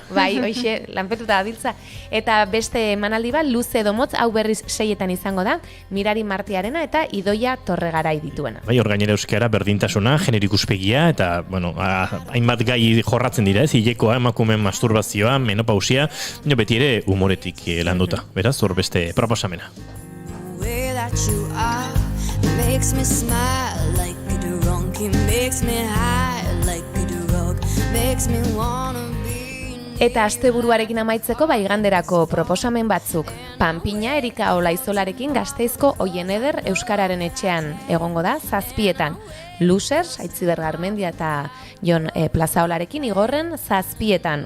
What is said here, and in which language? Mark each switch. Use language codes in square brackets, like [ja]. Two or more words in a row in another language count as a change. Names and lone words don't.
[eu] Bai, hoxe, lanpetuta dabiltza. Eta beste emanaldi bat, luze edo motz, hau berriz 6etan izango da, Mirari Martiarena eta Idoia Torregarai dituena. Bai, hor gainera euskara berdintasuna, genero ikuspegia, eta, hainbat gai jorratzen dira, hilekoa, emakumeen masturbazioa, menstruazioa, menopausia, beti ere humoretik landuta. Beraz, hor beste proposamena. [en] The way that you are makes me smile like a drunk. It makes me high like a drug. Makes me wanna [eu] Eta asteburuarekin amaitzeko iganderako proposamen batzuk. Panpina Erika Olaizolarekin Gasteizko Oien Eder Euskararen etxean egongo da 7:00. Losers, Aitziber Garmendia eta Jon Plazaolarekin igorren 7:00.